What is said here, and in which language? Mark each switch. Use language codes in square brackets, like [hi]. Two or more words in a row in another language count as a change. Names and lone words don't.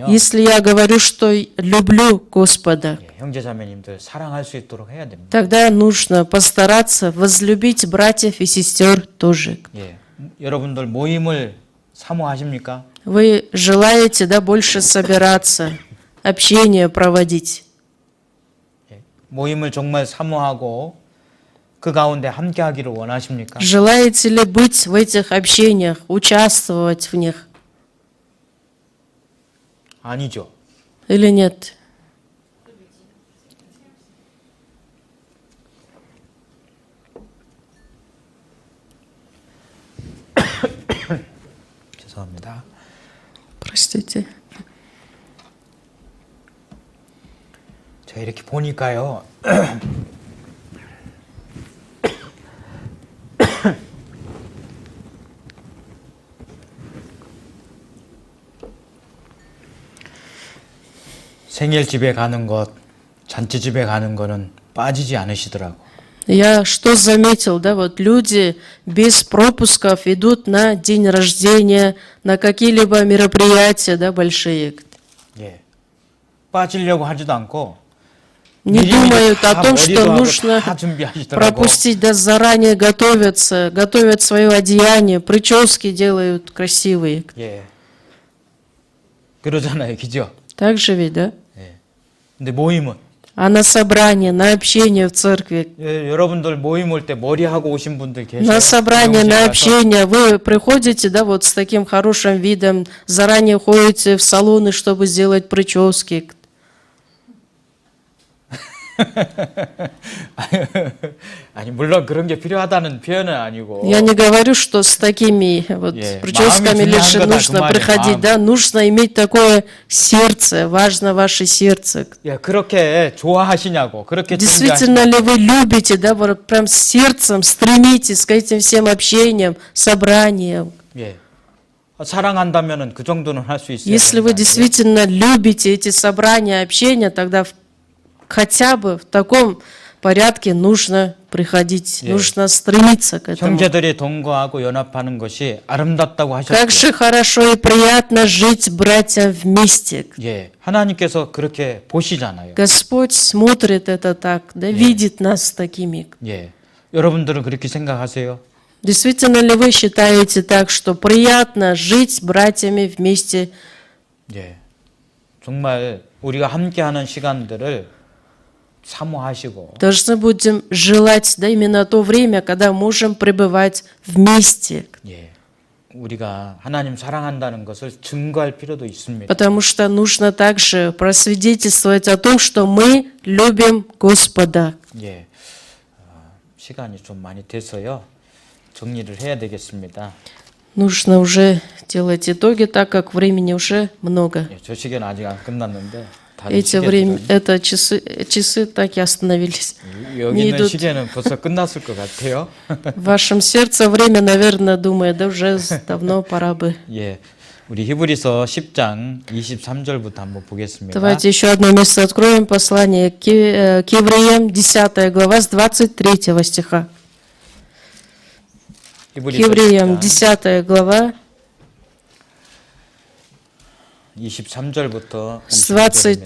[ru] Если я говорю, что люблю Господа, [ko] 예, 형제자매님들 사랑할 수 있도록 해야 됩니다. [ru] тогда нужно постараться возлюбить братьев и сестер тоже. [ko] 예, 여러분들 모임을 사모하십니까? [ru] Вы желаете, да, больше собираться, общение проводить. [ko] 예, 모임을 정말 사모하고 그 가운데 함께하기를 원하십니까? [ru] Желаете ли быть в этих общениях, участвовать в них [ko] 아니죠. [ru] или нет? [ko] 죄송합니다. [ru] Простите. [ko] 제가 이렇게 보니까요. 생일집에 가는 것, 잔치집에 가는 거는 빠지지 않으시더라고. [ru] Я что заметил, да, вот люди без пропусков идут на день рождения, на какие-либо мероприятия, да, большие. [ko] 예. 빠지려고 하지도 않고 [ru] Не [ko] 미리미리 [ru] думают [ko] 다 [ru] о том, что [ko] 머리도 하고 [ru] нужно [ko] 다 준비하시더라고. [ru] пропустить, да, заранее готовятся, готовят свое одеяние, прически делают красивые. [ko] 예. 그러잖아요. 그죠? [ru] Так же ведь, да? [ko] 예. 근데 모임은 [ru] А на собрание, на общение в церкви, [ko] 예, 여러분들 모임 올 때 머리하고 오신 분들 계세요? [ru] на собрание, [ko] 미용실 [ru] на [ko] 가서? [ru] общение, вы приходите, да, вот с таким хорошим видом, заранее ходите в салоны, чтобы сделать прически. [ko] 아니 물론 그런 게 필요하다는 표현은 아니고 [ru] Я не говорю, что с такими вот Yeah. прическами [ko] 마음이 [ru] лишь [ko] 중요한 거다, [ru] нужно [ko] 그 말이야, [ru] приходить, [ko] 마음. [ru] да, нужно иметь такое сердце, важно ваше сердце. [ko] 예, 그렇게 좋아하시냐고 그렇게 [ru] Действительно ли вы любите, да, вот прям сердцем стремитесь к этим всем общениям, собраниям? [ko] 예. 사랑한다면은 그 정도는 할 수 있어요. [ru] Если вы действительно любите эти собрания, общения, тогда хотя бы в таком порядке нужно приходить, Yeah. нужно стремиться к этому. [ko] 형제들이 동거하고 연합하는 것이 아름답다고 [ru] Как [ko] 하셨죠. [ru] же хорошо и приятно жить, братья, вместе. [ko] 예, 하나님께서 그렇게 보시잖아요. [ru] Господь смотрит это так, да, видит нас такими. [ko] 예, 여러분들은 그렇게 생각하세요? [ru] Действительно ли вы считаете так, что приятно жить братьями вместе? [ko] 예, 정말 우리가 함께하는 시간들을 사모하시고 [ru] Должны будем желать, да, именно то время, когда можем пребывать вместе. [ko] 예, 우리가 하나님 사랑한다는 것을 증거할 필요도 있습니다. [ru] Потому что нужно также просвидетельствовать о том, что мы любим Господа. [ko] 예, 시간이 좀 많이 돼서요. 정리를 해야 되겠습니다. [ru] Нужно уже делать итоги, так как времени уже много. [ko] 예, 저 시계는 아직 안 끝났는데 다른 [ru] Эти время, [ko] 시계들은 [ru] это часы так и остановились. [ko] 여기 [ru] не [ko] 있는 [ru] идут. [ko] 시계는 벌써 끝났을 것 같아요. [ru] В вашем сердце время, наверное, думает, да уже давно пора бы. [ko] 예, 우리 히브리서 10장 23절부터 한번 보겠습니다. [ru] Давайте еще одно место откроем, послание к евреям, 10 глава, с 23 стиха. К [ko] 히브리서 [ru] евреям, [ko] 10장 [ru] 10 глава, [ko] 23절부터 [ru] с [ko] 25절입니다.